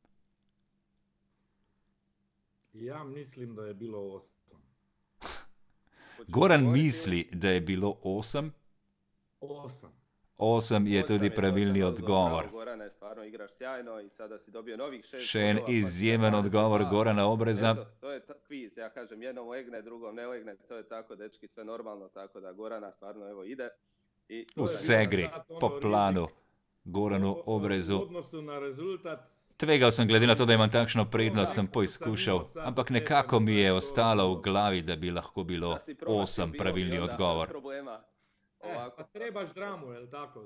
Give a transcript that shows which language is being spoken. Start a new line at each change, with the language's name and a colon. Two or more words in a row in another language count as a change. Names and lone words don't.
Slovenian: Ja mislim, da je bilo 8. Goran misli, da je bilo 8. 8 je tudi pravilni odgovor. Še en izjemen odgovor Gorana Obreza.
Croatian: To je kviz, ja kažem, jednom legne, drugom ne legne, to je tako, dečki, sve normalno, tako da Gorana stvarno evo ide.
Slovenian: Vse gre po planu Goranu Obrezu. V odnosu na rezultat. Tvegal sem, glede na to, da imam takšno prednost, sem poizkušal, ampak nekako mi je ostalo v glavi, da bi lahko bilo 8 pravilni odgovor.
Croatian: Pa trebaš dramu, je li tako?